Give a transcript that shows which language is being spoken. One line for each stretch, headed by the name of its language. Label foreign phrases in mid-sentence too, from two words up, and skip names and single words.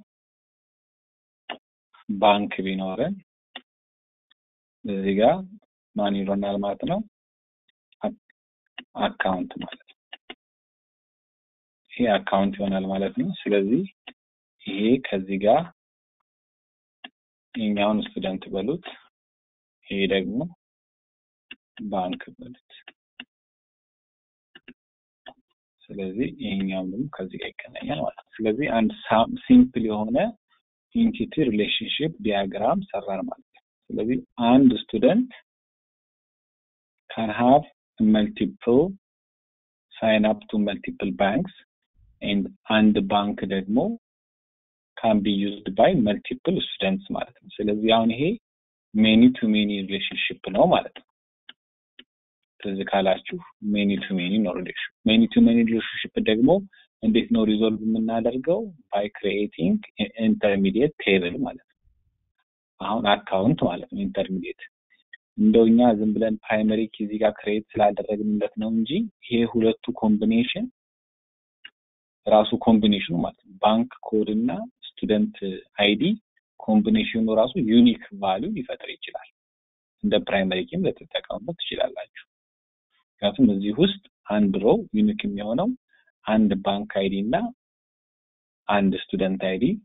Amharic: ባንክ ቢኖረን እዚህ ጋር ማን ይሆናል ማለት ነው አካውንት ማለት ነው ይሄ አካውንት ይሆናል ማለት ነው ስለዚህ ይሄ ከዚህ ጋር የኛውን ስቱደንት በሉት ይሄ ደግሞ ባንክ በሉት ስለዚህ ይሄኛው ደግሞ ከዚህ ጋር ይገናኛል ማለት ነው ስለዚህ አንድ ሲምፕል የሆነ
English: entity relationship diagram
Amharic: ሰራን ማለት ነው ስለዚህ አንድ ስቱደንት
English: can have multiple sign up to multiple banks and
Amharic: bank ደግሞ
English: can be used by multiple students
Amharic: ማለት ነው ስለዚህ አሁን ይሄ
English: many to many relationship
Amharic: ነው ማለት ነው ስለዚህ ካላችሁ
English: many to many relationship
Amharic: ደግሞ እንዴት ነው ሪዞልቭ የምናደርገው
English: by creating intermediate table
Amharic: ማለት ነው አሁን አካውንት ማለት ነው ኢንተርሚዲየት እንደውኛ ዝም ብለን
English: primary key
Amharic: እዚህ ጋር ክሬት ስላደረግንለት ነው እንጂ ይሄ ሁለቱ ኮምቢኔሽን ራሱ ኮምቢኔሽኑ ማለት ነው
English: bank code
Amharic: እና
English: student ID
Amharic: ኮምቢኔሽኑ ራሱ
English: unique value
Amharic: ሊፈጥር ይችላል እንደ
English: primary key
Amharic: ልትጠቀሙበት ትችላላችሁ ምክንያቱም እዚህ ውስጥ አንድ
English: row unique
Amharic: የሚሆነው አንድ
English: bank ID
Amharic: እና አንድ
English: student ID